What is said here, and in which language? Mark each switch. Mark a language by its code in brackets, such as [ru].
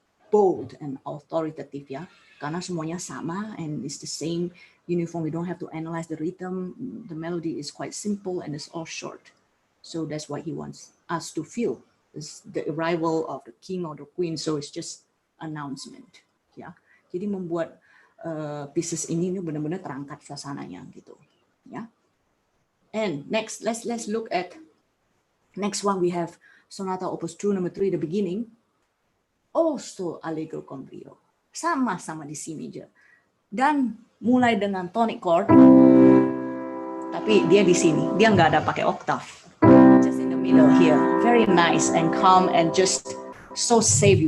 [en] bold and authoritative ya, karena semuanya sama and it's the same uniform. We don't have to analyze the rhythm. The melody is quite simple and it's all short. So that's what he wants us to feel. It's the arrival of the king or the queen. So it's just announcement ya. [id] Jadi membuat pieces ini benar-benar terangkat suasananya gitu ya. [en] And next, let's look at next one. We have Sonata Opus 2 number 3, the beginning. Also allegro con brio, [id] sama-sama di C major, dan mulai dengan [en] tonic chord, [id] tapi dia di sini, dia nggak ada pakai [en] octave, just in the middle here, very nice and calm and just so safe.